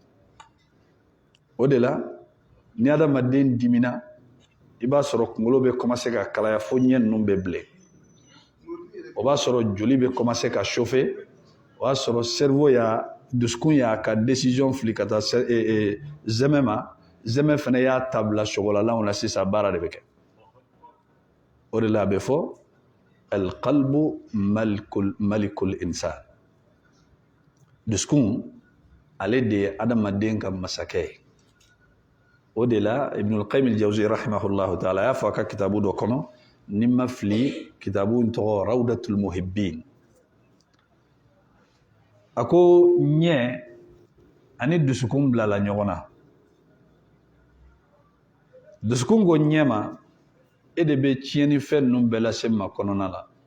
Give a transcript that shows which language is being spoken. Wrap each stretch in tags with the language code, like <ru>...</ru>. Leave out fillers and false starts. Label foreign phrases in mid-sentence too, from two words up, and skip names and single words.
<bm>o de la ni adamaden dimina i b'a sɔrɔ kunkolo bɛ commencer ka kalaya fo ɲɛ ninnu bɛ bilen o b'a sɔrɔ joli bɛ commencer ka chauffer o b'a sɔrɔ cerveau y'a dusukun y'a ka décision fili ka taa zɛmɛ ma zɛmɛ fana y'a ta bila sɔgɔlalaw la sisan baara de bɛ kɛ o de la a bɛ fɔ</bm> <ar>القلب ملك الإنسان</ar> <bm>dusukun ale de ye adamaden ka masakɛ ye o de la Ibn al-Qayyim al-Jawzi</bm> <ar>رحمه الله تعالى</ar> <bm>a y'a fɔ a ka kitabu dɔ kɔnɔ ni ma fili kitabu in tɔgɔ Rawdatul Muhibbin a ko ɲɛ ani dusukun bilala ɲɔgɔn na dusukun ko ɲɛ ma e de bɛ tiɲɛni fɛn ninnu bɛɛ lase ma kɔnɔna la</bm>